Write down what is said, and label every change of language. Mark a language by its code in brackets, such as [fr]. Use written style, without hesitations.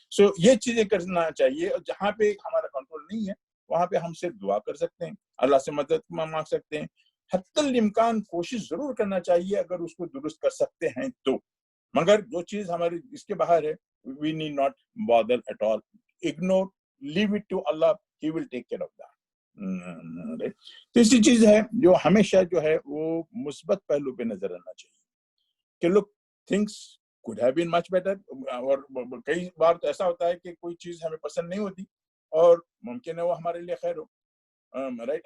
[hi] So ये चीजें करना चाहिए. और जहाँ पे हमारा कंट्रोल नहीं है, वहाँ पे हम सिर्फ दुआ कर सकते हैं, अल्लाह से मदद मांग सकते हैं. हत्तल इम्कान कोशिश जरूर करना चाहिए अगर उसको दुरुस्त कर सकते हैं तो, मगर जो चीज हमारे इसके बाहर है, [en] we need not bother at all. Ignore, leave it to Allah, He will take care of that. [hi] तीसरी चीज है जो हमेशा जो है वो मुस्बत पहलू पे नजर आना चाहिए कि [en] look, things could have been much better. [hi] और कई बार तो ऐसा होता है कि कोई चीज हमें पसंद नहीं होती और मुमकिन है वो हमारे लिए खैर हो, राइट.